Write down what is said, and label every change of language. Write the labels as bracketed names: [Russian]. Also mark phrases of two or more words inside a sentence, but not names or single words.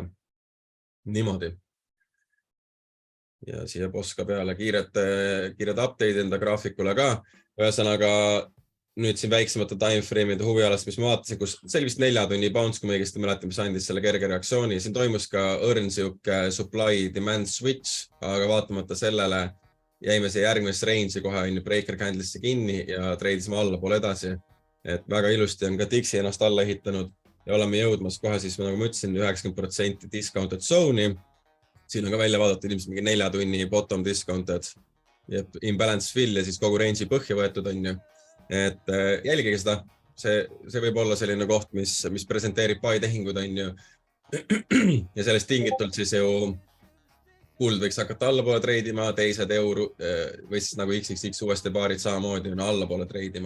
[Estonian] Niimoodi. Ja siia poska peale kiired update enda graafikule ka. Ühesõnaga, nüüd siin väiksemate timeframe'ide huvialast, mis ma vaatasin, kus see oli vist 4 tunni bounce, kui me õigesti mäletan, mis andis selle kerge reaktsiooni. Siin toimus ka õrnsiuke [English] supply-demand switch, [Estonian] aga vaatamata sellele jäime see järgmisse range'i kohe [English] breaker candle'isse [Estonian] kinni ja treidisime allapoole edasi. Et väga ilusti on ka Dixi ennast alla ehitanud ja oleme jõudmas kohe siis, nagu ma ütlesin, 90% [English] discounted zone'i. [Estonian] Siin on ka välja vaadatud ilmselt mingi 4 tunni [English] bottom discounted [Estonian] ja [English] imbalance fill [Estonian] ja siis kogu range'i põhja võetud on ju. Et jälgige seda. See võib olla selline koht, mis presenteerib buy tehingud on ju. Ja sellest tingitult siis ju kuld võiks hakata allapoole treidima, teised euro või siis nagu XXX uuesti baarid samamoodi on allapoole treidima.